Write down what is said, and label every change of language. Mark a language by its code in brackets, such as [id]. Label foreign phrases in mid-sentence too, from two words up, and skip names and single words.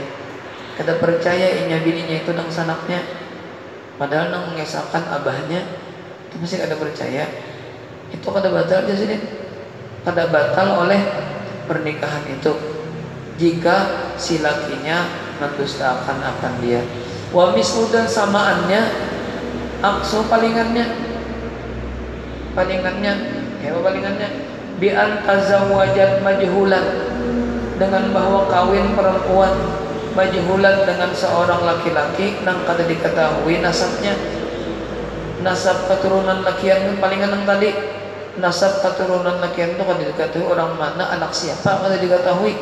[bjn] Kada percaya inya bininya itu nang sanaknya, padahal nang mengesahkan abahnya itu masih kada percaya. Itu kada batal aja sih, kada batal oleh pernikahan itu jika si lakinya mendustakan akan dia. [ar] ومثل, [bjn] dan samaannya, aksu palingannya ya palingannya [ar] بأن تزوجت مجهولا, [bjn] dengan bahwa kawin perempuan majhulan dengan seorang laki-laki nang kada diketahui nasabnya. Nasab keturunan lakian palingan nang tadi, nasab keturunan lakian itu kada diketahui orang mana, anak siapa kada diketahui.